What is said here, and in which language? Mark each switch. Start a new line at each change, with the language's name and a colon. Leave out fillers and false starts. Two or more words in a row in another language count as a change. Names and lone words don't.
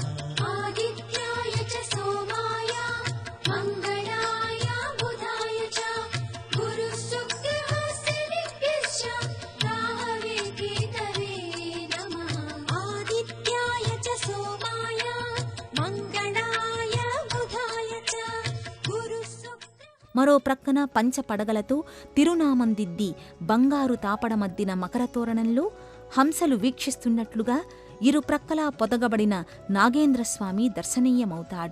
Sanskrit: आदित्याय च सोमाय मंगलाय बुधाय च गुरु शुक्रः शनिभ्यश्च राहवे केतवे नमः आदित्याय च सोमाय मंगलाय बुधाय च
Telugu: మరో ప్రక్కన పంచపడగలతో తిరునామం దిద్ది బంగారు తాపడమద్దిన మకర తోరణంలో హంసలు వీక్షిస్తున్నట్లుగా ఇరు ప్రక్కలా పొదగబడిన నాగేంద్రస్వామి దర్శనీయమవుతాడు.